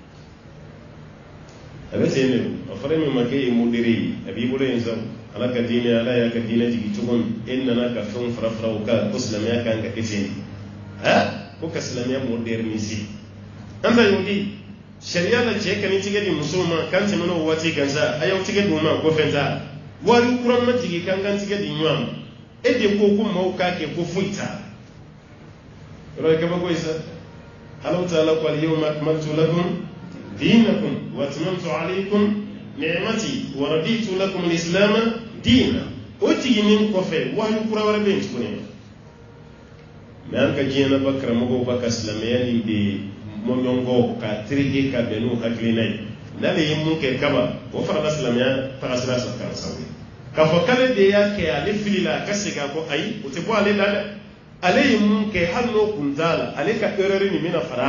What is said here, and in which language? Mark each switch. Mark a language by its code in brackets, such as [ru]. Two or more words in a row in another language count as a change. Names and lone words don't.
[bm] a bɛ ten de o fɔra min ma k'e ye modéré ye a b'i bolo yen sa Ala ka diinɛ Ala y'a ka diinɛ jigin cogo min e nana ka fɛnw fara fara o kan ko silamɛya kan ka kɛ ten ko ka silamɛya moderniser an ta y'o di sariya la cɛ ka ni tigɛ di musow ma kan tɛmɛna o waati kan sa a y'aw tigɛ di o ma ko fɛn t'a wari kura ma jigin kan kan tigɛ di ɲɔgɔn ma e de ko maaw k'a kɛ ko foyi t'a la yɔrɔ ye kabako ye sa Ala ta'ala ko [ar] اليوم أكملت لكم دينكم وأتممت عليكم نعمتي ورضيت لكم الإسلام دينا [bm] o tiginin kɔfɛ wahyu kura wɛrɛ bɛ yen tuguni mais an ka diɲɛ na ba karamɔgɔw ba ka silamɛya nin de mɔɲɔngɔ ka tereke ka bɛn n'u hakilina ye n'ale ye mun kɛ kaba o farala silamɛya tagasira kan sabu ye k'a fɔ k'ale de y'a kɛ ale fili la a ka segin a kɔ ayi o tɛ bɔ ale la dɛ ale ye mun kɛ hali n'o kun t'a la ale ka erreur nin bɛna fara